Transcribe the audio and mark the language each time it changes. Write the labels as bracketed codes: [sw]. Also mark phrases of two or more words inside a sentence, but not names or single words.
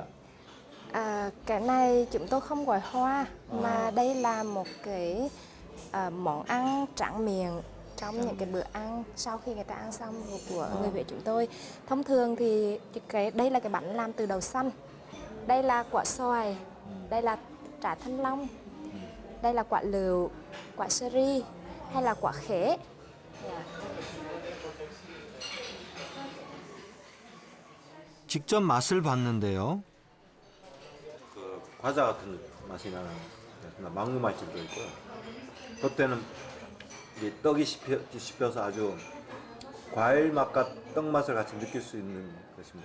[vi] Cái này chúng tôi không gọi hoa mà đây là một cái món ăn tráng miệng trong những cái bữa ăn sau khi người ta ăn xong của người Huế chúng tôi. Thông thường thì đây là cái bánh làm từ đậu xanh, đây là quả xoài, đây là trái thanh long, đây là quả lựu, quả sơ ri hay là quả khế. [ko] 직접 맛을 봤는데요. 그 과자 같은 맛이 나는 망고 맛집도 있고요. 그때는 이제 떡이 씹혀서 아주 과일 맛과 떡 맛을 같이 느낄 수 있는 것입니다.